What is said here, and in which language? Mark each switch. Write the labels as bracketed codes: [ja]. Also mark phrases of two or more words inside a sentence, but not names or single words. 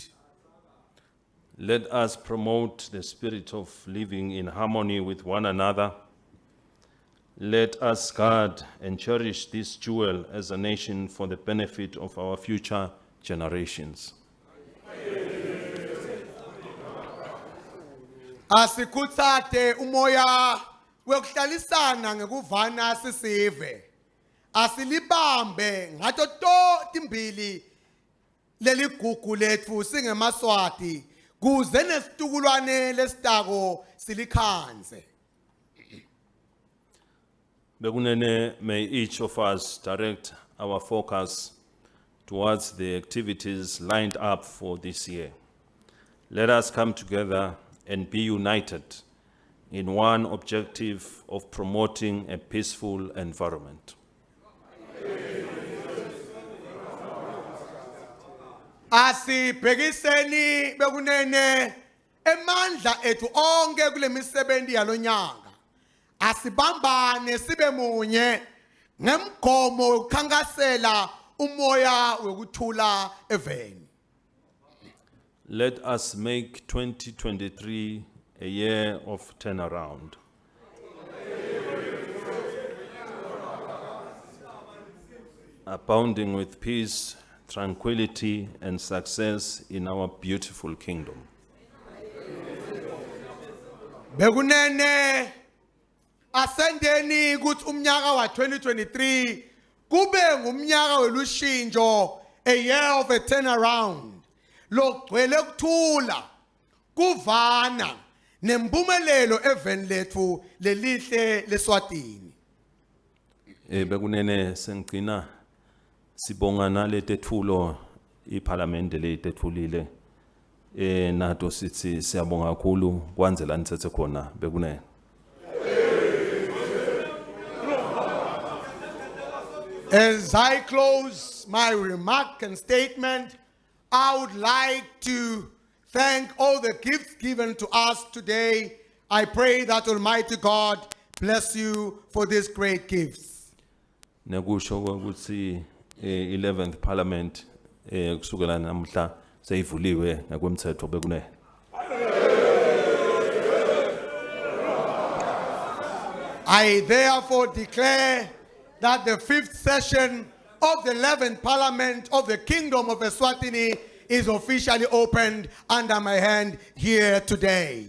[en] Let us promote the spirit of living in harmony with one another. Let us guard and cherish this jewel as a nation for the benefit of our future generations. [ss] Asikhutsate umoya wekuhlalisana ngekuvana sisive. Asilibambe ngato to timbili leligugu letfu singeMswati kuze nesitukulwane lesitako silikhanze. Bekunene, [en] may each of us direct our focus towards the activities lined up for this year. Let us come together and be united in one objective of promoting a peaceful environment. [ss] Asibhekiseni bekunene emandla ethu onke kule misebenzi yalonyaka. Asibambane sibe munye ngemgomo wokukhankasela umoya wekuthula eveni. [en] Let us make 2023 a year of turnaround. Abounding with peace, tranquility, and success in our beautiful kingdom. [ss] Bekunene asendeni kuthi umnyaka wa 2023 kube ngumnyaka welushintsho, [en] a year of a turnaround. [ss] Lokugcwele ukuthula, kuvana nembumelelo eveni lethu lelihle leSwatini. Bekunene sengcina sibongana letetfulo iParliament letetfulile. Nato sithi siyabonga kakhulu kwanzela nithethe khona bekunene. [en] As I close my remark and statement, I would like to thank all the gifts given to us today. I pray that Almighty God bless you for these great gifts. [ss] Nekusho ukuthi 11th Parliament kusukela namhla seyivuliwe ngokwemthetho bekunene. [en] I therefore declare that the 5th session of the 11th Parliament of the Kingdom of Eswatini is officially opened under my hand here today.